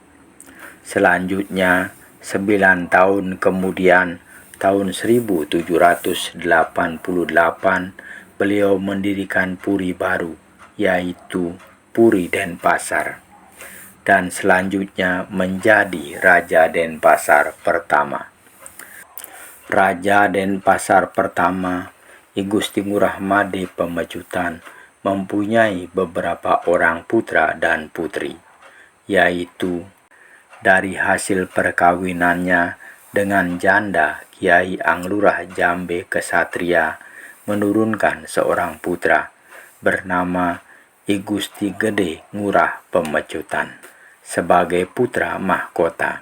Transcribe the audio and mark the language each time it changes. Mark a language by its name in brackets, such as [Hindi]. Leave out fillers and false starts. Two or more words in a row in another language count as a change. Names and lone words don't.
[Indonesian] Selanjutnya, 9 tahun kemudian, tahun 1788, beliau mendirikan puri baru, yaitu Puri Denpasar, dan selanjutnya menjadi Raja Denpasar pertama. Raja Denpasar pertama, I Gusti Ngurah Made Pemecutan, mempunyai beberapa orang putra dan putri, yaitu dari hasil perkawinannya dengan janda Kiai Anglurah Jambe Kesatria menurunkan seorang putra bernama I Gusti Gede Ngurah Pemecutan sebagai putra mahkota.